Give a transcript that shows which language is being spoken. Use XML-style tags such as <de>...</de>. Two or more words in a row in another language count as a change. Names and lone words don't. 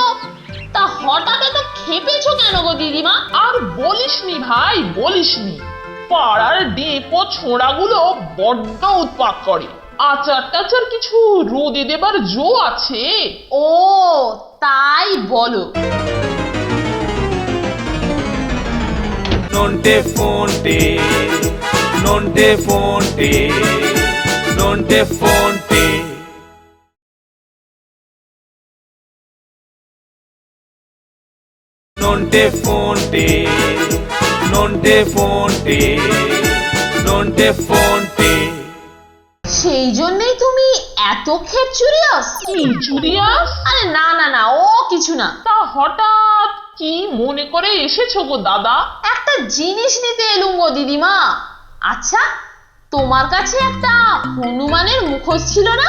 <bn>তা হঠাৎ এত খেপেছো কেন গো দিদিমা? আর বলিসনি ভাই, বলিসনি। পাড়ার ডেপো ছোঁড়াগুলো বড্ড উৎপাত করে। আচার টাচার কিছু রোদে দেবার জো আছে? ও তাই বলো। Nonte fonte, nonte fonte, nonte fonte. Nonte fonte, nonte fonte, nonte fonte. সেই জন্যই তুমি এত খেপচুরিয়াস? কি চুরিয়াস? আরে না না না, ও কিছু না। তা হঠাৎ কি মনে করে এসেছো গো দাদা? একটা জিনিস নিতে এলুম গো দিদিমা। আচ্ছা, তোমার কাছে একটা হনুমানের মুখোশ ছিল না?</bn>